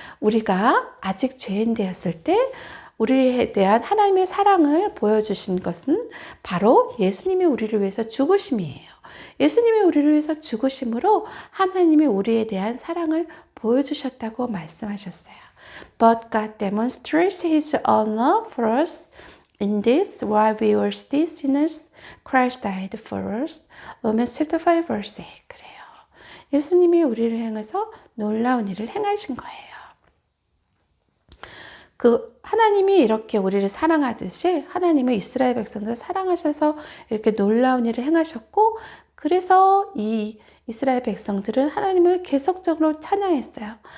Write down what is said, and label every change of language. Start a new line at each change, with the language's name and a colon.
Korean: 우리가 아직 죄인 되었을 때 우리에 대한 하나님의 사랑을 보여주신 것은 바로 예수님이 우리를 위해서 죽으심이에요. 예수님이 우리를 위해서 죽으심으로 하나님이 우리에 대한 사랑을 보여주셨다고 말씀하셨어요.
English: But God demonstrates His own love for us in this, while we were still sinners, Christ died for us. Romans chapter 5 verse 8.
Korean: 그래요. 예수님이 우리를 향해서 놀라운 일을 행하신 거예요. 그 하나님이 이렇게 우리를 사랑하듯이 하나님은 이스라엘 백성들을 사랑하셔서 이렇게 놀라운 일을 행하셨고, 그래서 이 이스라엘 백성들은 하나님을 계속적으로 찬양했어요.